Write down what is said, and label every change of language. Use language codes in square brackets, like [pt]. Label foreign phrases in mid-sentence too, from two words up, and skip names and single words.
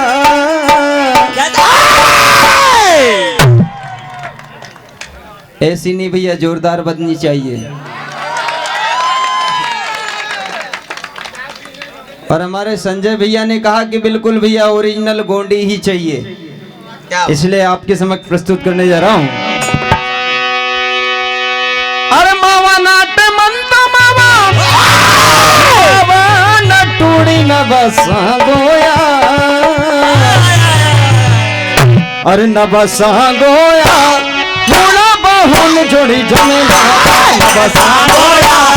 [hi] ऐसी नहीं भैया, जोरदार बदनी चाहिए। और हमारे संजय भैया ने कहा कि बिल्कुल भैया ओरिजिनल गोंडी ही चाहिए, इसलिए आपके समक्ष प्रस्तुत करने जा रहा हूं। [gon] अरे मावा नाटे मंत मावा बाबा न टूड़ी न बसा गोया, अरे न बसा गोया बहुन जोड़ी जमेला, न बसा गोया